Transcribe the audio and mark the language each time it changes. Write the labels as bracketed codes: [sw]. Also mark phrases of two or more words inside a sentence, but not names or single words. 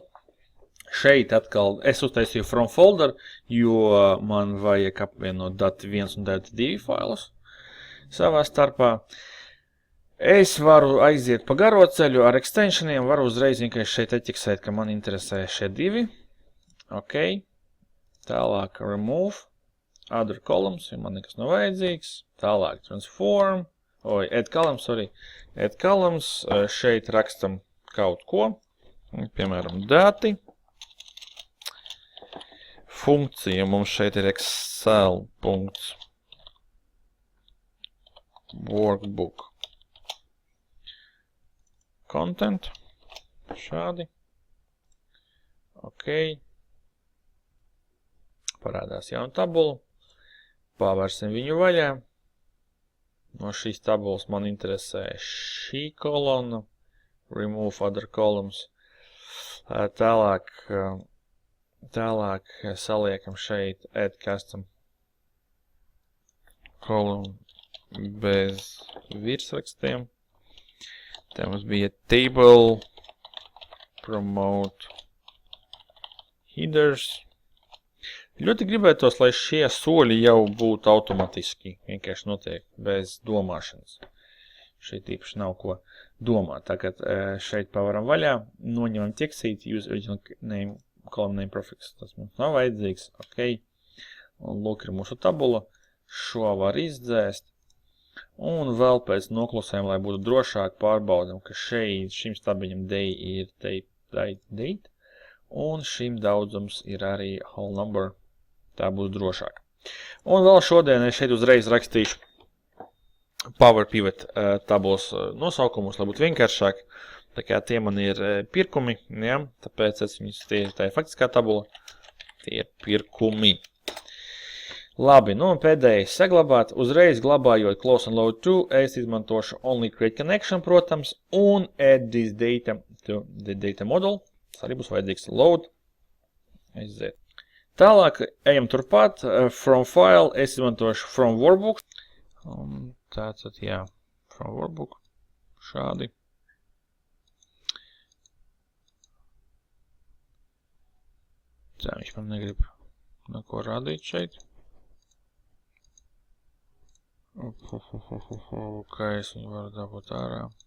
[lv] Šeit atkal es uztaisīju [en] From Folder, [lv] jo man vajag apvienot dati 1 un dati 2 failus savā starpā. Es varu aiziet pa garo ceļu ar extensioniem, varu uzreiz vienkārši šeit etiksēt, ka man interesē šie divi. [en] Ok. [lv] Tālāk [en] remove, other columns, [lv] jo man nekas nav vajadzīgs. Tālāk [en] transform, add columns, add columns, [lv] šeit rakstam kaut ko, piemēram, dati. Funkcija mums šeit ir [en] excel.workbook content, [lv] šādi. Ok. Parādās jauna tabula. Pavērsim viņu vaļā. No šīs tabulas man interesē šī kolona. [en] Remove other columns. [lv] Tālāk saliekam šeit [en] add custom column [lv] bez virsrakstiem. Tā mums bija table, [en] promote headers. [lv] Ļoti gribētos, lai šie soļi jau būtu automatiski, vienkārši notiek bez domāšanas. Šeit īpaši nav ko domāt. Tagad šeit pavaram vaļā, noņemam tekstīti, [en] use original name, column name prefix. [lv] Tas mums nav vajadzīgs. Ok. Un lūk ir mūsu tabula. Šo var izdzēst. Un vēl pēc noklusējuma, lai būtu drošāk, pārbaudam, ka šim stabiņam day ir date. Un šim daudzums ir arī [en] whole number. [lv] Tā būs drošāk. Un vēl šodien es šeit uzreiz rakstīšu Power Pivot tabulas nosaukumus, lai būtu vienkāršāk. Tā kā tie man ir pirkumi, ja? Tāpēc tā ir faktiskā tabula. Tie ir pirkumi. Labi, nu un pēdējais saglabāt. Uzreiz glabājot [en] close and load to, [lv] es izmantošu [en] only create connection, protams, un add this data to the data model. [lv] Tas arī būs vajadzīgs load. Aiziet. Tālāk ejam turpat. [en] From file [lv] es izmantošu [en] from workbook. [lv] Un tātad, jā, [en] from workbook. [lv] Šādi. Tā, viņš man negrib neko rādīt šeit. Kā es viņu varu dabūt ārā.